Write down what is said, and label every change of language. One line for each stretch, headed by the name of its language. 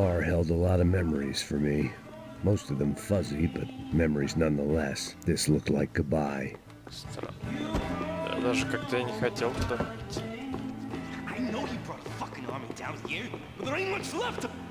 English: bar held a lot of memories for me. Most of them fuzzy, but memories nonetheless. This looked like goodbye.
Russian: Странно. Я даже как-то и не хотел туда идти.
English: I know he brought a fucking army down here, but there ain't much left to...